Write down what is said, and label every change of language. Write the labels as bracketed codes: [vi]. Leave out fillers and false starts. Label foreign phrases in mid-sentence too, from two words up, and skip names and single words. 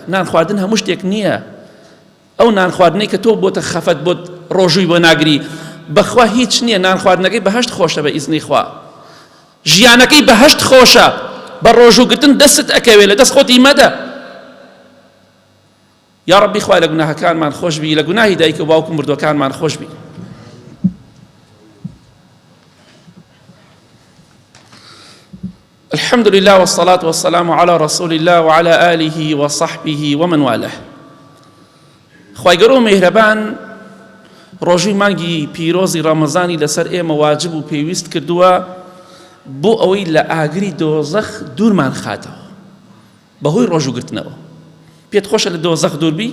[ckb] نان خواردن هەموو شتێک نییە. ئەو نان خواردنەی کە تۆ بۆتە خەفەت بۆت ڕۆژووی بۆ ناگری، بەخوا هیچ نییە. نان خواردنەکەی بەهەشت خۆشە بە ئیزنی خوا، ژیانەکەی بەهەشت خۆشە، بە ڕۆژووگرتن دەست ئەکەوێت، لە دەست خۆتی مەدە. یا ڕەبی خوای لە گوناهەکانمان خۆش بی، لە گوناهی دایک و باوک و مردوەکانمان خۆش بی. [ar] الحمد لله والصلاة والسلام على رسول الله وعلى آله وصحبه ومن والاه. [ckb] خوای گەورە و میهرەبان ڕۆژووی مانگی پیرۆزی ڕەمەزانی لەسەر ئێمە واجب و پێویست کردووە بۆ ئەوەی لە ئاگری دۆزەخ دوورمان خاتەوە بەهۆی ڕۆژووگرتنەوە. پێت خۆشە لە دۆزەخ دووربی؟